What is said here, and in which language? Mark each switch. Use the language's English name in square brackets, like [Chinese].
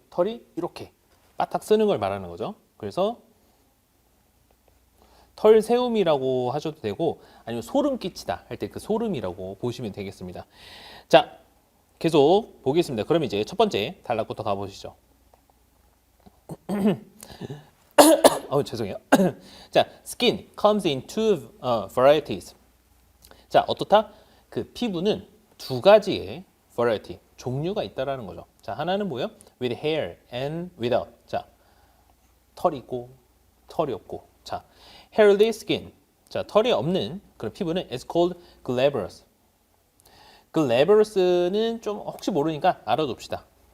[Korean] 털이 이렇게 바닥 쓰는 걸 말하는 거죠. 그래서 털 세움이라고 하셔도 되고 아니면 소름 끼치다 할 때 그 소름이라고 보시면 되겠습니다. 자, 계속 보겠습니다. 그럼 이제 첫 번째 단락부터 가보시죠. 죄송해요. [English] 자, skin comes in two varieties. [Korean] 자, 어떻다? 그 피부는 두 가지의 variety, 종류가 있다라는 거죠. 자, 하나는 뭐예요? [English] with hair and without. [Korean] 자, 털이 있고 털이 없고. [English] 자, hairless skin. [Korean] 자, 털이 없는 그런 피부는 [English] is called glabrous. [Korean] glabrous는 좀 혹시 모르니까 알아둡시다.